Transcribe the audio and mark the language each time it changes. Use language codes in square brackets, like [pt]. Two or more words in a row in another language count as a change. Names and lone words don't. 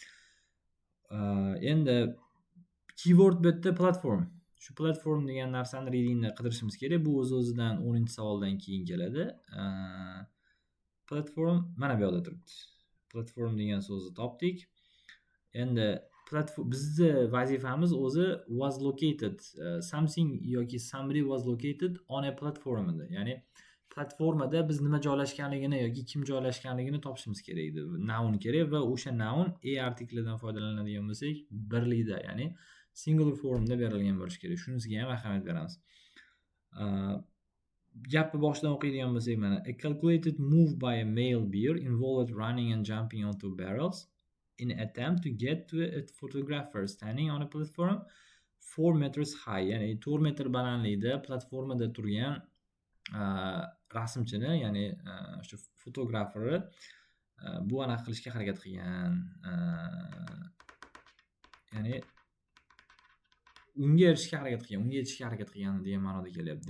[uz] Endi keyword bu yerda platform. Shu platform degan narsani readingda qidirishimiz kerak. Bu o'z-o'zidan 10-savoldan keyin keladi. Platform mana bu yerda turibdi. Platform degan so'zni topdik. Endi bizni vazifamiz o'zi [en] was located, something [uz] yoki [en] somebody was located on a platform [uz] edi. Ya'ni platformada biz nima joylashganligini yoki kim joylashganligini topishimiz kerak edi. Noun kerak va o'sha noun a artiklidan foydalanadigan bo'lsak, birlikda, ya'ni singular formda berilgan bo'lishi kerak. Shunisiga ham ahamiyat beramiz. Gapni boshidan o'qiydigan bo'lsak, mana [en] a calculated move by a male bear involved running and jumping onto barrels in an attempt to get to a photographer standing on a platform 4 meters high. [uz] Ya'ni 4 metr balandlikda platformada turgan rasmchini, ya'ni o'sha fotograferni bu anaqa qilishga harakat qilgan. Ya'ni unga erishishga harakat qilgan, unga yetishga harakat qilgan degan ma'noda kelyapti.